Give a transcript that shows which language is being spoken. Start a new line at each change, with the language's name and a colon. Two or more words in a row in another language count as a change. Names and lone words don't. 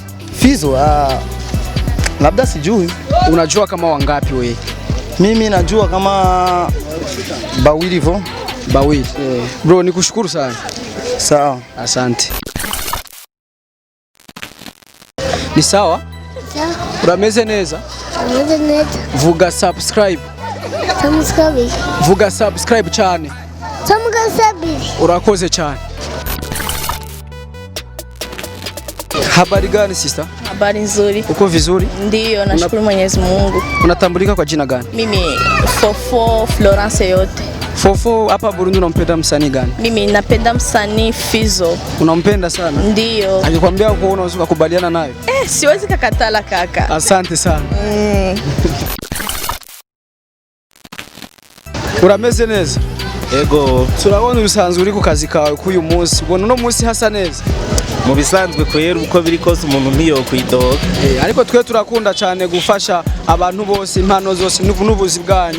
Swahili: Fizo labda sijui. Unajua kama wangapi wewe? Mimi najua kama bawili hivyo. Bawili. Bro nikushukuru sana. Sawa. Asante. Ni sawa? Sawa.
Rundi: Urameze neza? Ameze neza. Vuga subscribe. Vuga subscribe cyane. Urakoze cyane.
Swahili: Habari gani sister? Habari nzuri. Uko vizuri? Ndiyo, nashukuru Mwenyezi Mungu. Unatambulika kwa jina gani? Mimi Fofo Florence yote. Fofo, hapa Burundi unampenda msanii gani? Mimi napenda msanii Fizo. Unampenda sana? Ndiyo. Akikwambia uko unaweza kukubaliana naye? Siwezi kakatala kaka. Asante sana.
Rundi: Urameze neza? Ego. Turabona urusanzwe uri ku kazi kawe k'uyu munsi. Ubona uno munsi hasa neza? Mu bisanzwe kwera uko biri kose umuntu ntiyo kwidoga. Ariko twe turakunda cyane gufasha abantu bose impano zose n'ubuzi bwanyu.